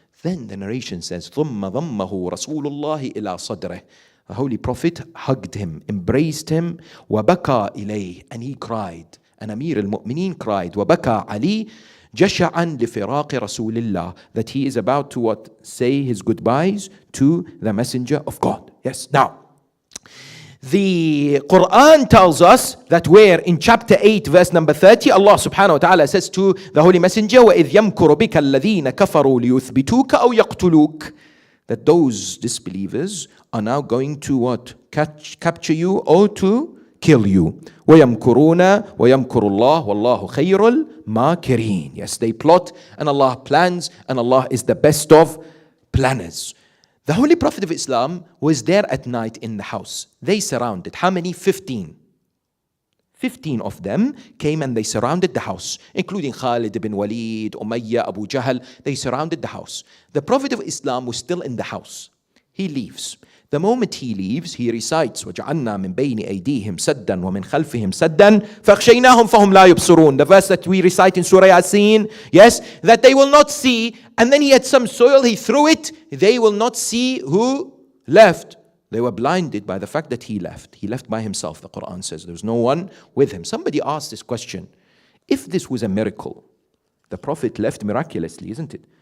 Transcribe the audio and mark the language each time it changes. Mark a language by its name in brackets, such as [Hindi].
[English] Then the narration says, [Arabic] ثُمَّ ضَمَّهُ رَسُولُ اللَّهِ إِلَى صَدْرِهِ. [English] The Holy Prophet hugged him, embraced him, [Arabic] وَبَكَى إِلَيْهِ. [English] And he cried. And Amir al-Mu'mineen cried, [Arabic] وَبَكَى عَلِي جَشَعًا لِفِرَاقِ رَسُولِ اللَّهِ. [English] That he is about to what? Say his goodbyes to the Messenger of God. Yes. Now, the Quran tells us that where in chapter 8 verse number 30, Allah subhanahu wa ta'ala says to the Holy Messenger, [Arabic] وَإِذْ يَمْكُرُ بِكَ الَّذِينَ كَفَرُوا لِيُثْبِتُوكَ أَوْ يَقْتُلُوكَ. [English] That those disbelievers are now going to what? Capture you or to kill you. [Arabic] وَيَمْكُرُونَ وَيَمْكُرُ اللَّهُ وَاللَّهُ خَيْرُ الْمَاكِرِينَ. [English] Yes, they plot and Allah plans and Allah is the best of planners. The Holy Prophet of Islam was there at night in the house. They surrounded. How many? 15. 15 of them came and they surrounded the house, including Khalid ibn Walid, Umayyah, Abu Jahl. They surrounded the house. The Prophet of Islam was still in the house. He leaves. The moment he leaves, he recites, [Arabic] وَجَعَلْنَا مِنْ بَيْنِ أَيْدِيهِمْ سَدًّا وَمِنْ خَلْفِهِمْ سَدًّا فَأَغْشَيْنَاهُمْ فَهُمْ لَا يُبْصِرُونَ. [English] The verse that we recite in Surah Yasin, yes, that they will not see. And then he had some soil, he threw it. They will not see who left. They were blinded by the fact that he left. He left by himself, the Quran says. There was no one with him. Somebody asked this question. If this was a miracle, the Prophet left miraculously, isn't it?